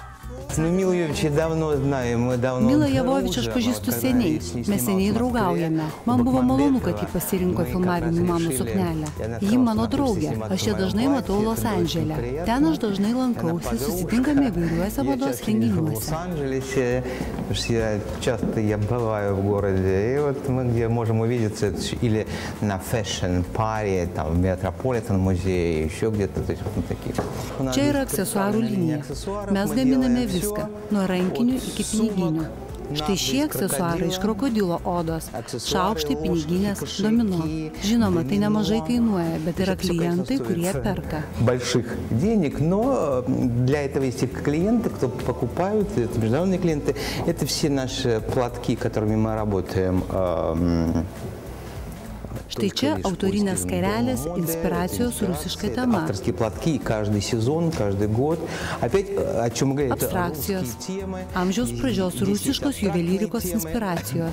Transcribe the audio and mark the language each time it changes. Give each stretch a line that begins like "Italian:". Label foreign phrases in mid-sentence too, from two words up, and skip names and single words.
Lithuanian: Mila Jovovič aš pažįstu seniai. Mes seniai draugaujame. Man buvo malonu, kad ji pasirinko filmavimui mano suknelę. Ji mano draugė. Aš ją dažnai matau Los Andžele. Ten aš dažnai lankausi, susitinkame įvairiuose mados renginiuose.
Russian: Часто я бываю в городе, и вот мы где можем увидеться или на фэшн-паре, там, в Метрополитен-музее, еще где-то, то есть вот такие.
Lithuanian: Čia yra aksesuarų linija. Mes gaminame viską, nuo rankinių iki piniginių. Štai šie aksesuarai iš krokodilo odos, šaukštai, piniginės, domino. Žinoma, tai nemažai kainuoja, bet yra klientai, kurie perka.
Russian: Больших денег, но для этого есть клиенты, кто покупают, это международные клиенты. Это все наши платки, которыми мы работаем.
Lithuanian: Štai čia autorinės skarelės, inspiracijos rusiška tema.
Russian: Авторские платки каждый сезон, каждый год. Опять, о чем мы говорим,
Lithuanian: Abstrakcijos. Amžiaus pradžios rusiškos juvelyrikos inspiracijos.